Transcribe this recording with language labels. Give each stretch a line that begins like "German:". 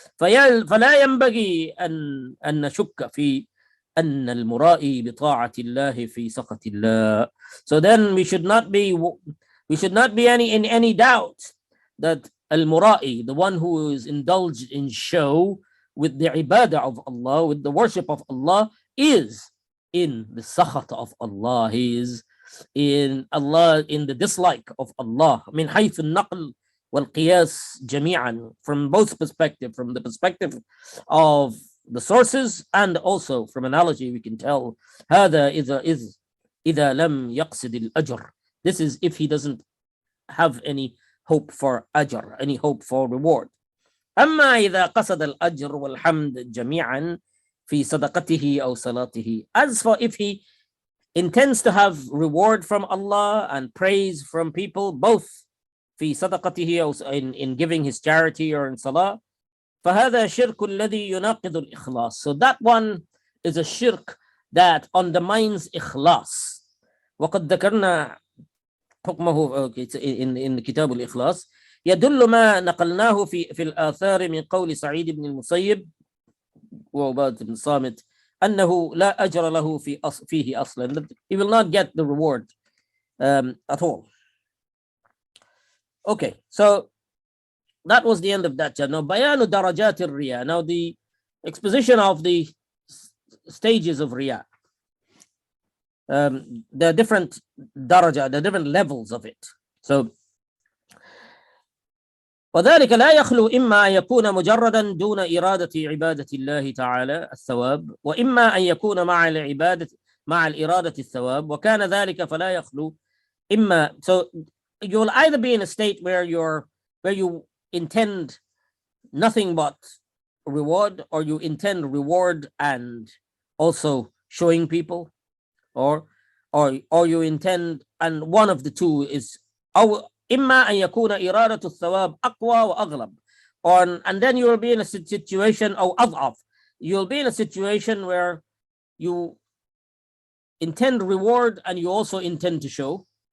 Arabic: فلا ينبغي أن نشك في أن المرائي بطاعة الله في سخط الله.
English: So then we should not be in any doubt that al-mura'i, the one who is indulged in show with the ibadah of Allah, with the worship of Allah, is in the sakhat of Allah. He is in the dislike of Allah.
Arabic: من حيث النقل والقياس جميعا,
English: from both perspectives, from the perspective of the sources and also from analogy we can tell.
Arabic: هذا إذا لم يقصد الأجر.
English: This is if he doesn't have any hope for ajr, any hope for reward.
Arabic: أما إذا قصد الأجر والحمد جميعا في صدقته أو صلاته.
English: As for if he intends to have reward from Allah and praise from people, both
Arabic: في صدقته أو
English: in giving his charity or in salah,
Arabic: فهذا شرك الذي يناقض الإخلاص.
English: So that one is a shirk that undermines ikhlas.
Arabic: وقد ذكرنا حكمه in كتاب الإخلاص. يدل ما نقلناه في الآثار من قول سعيد بن المسيب وعبادة بن صامت أنه لا أجر له فيه أصلا.
English: He will not get the reward at all. Okay, so that was the end of that chapter. Now,
Arabic: بيان درجات الرياء.
English: Now the exposition of the stages of Riya. The different daraja, the different levels of it.
Arabic: So وذلك لا يخلو إما أن يكون مجردا دون إرادة عبادة الله تعالى الثواب، وإما أن يكون مع الإرادة الثواب، وكان ذلك فلا يخلو إما.
English: So you will either be in a state where you intend nothing but reward, or you intend reward and also showing people, or you intend, and one of the two is
Arabic: أو إما أن يكون إرادة الثواب أقوى وأغلب,
English: and then you will be in a situation,
Arabic: أو أضعف,
English: you'll be in a situation where you intend reward and you also intend to show,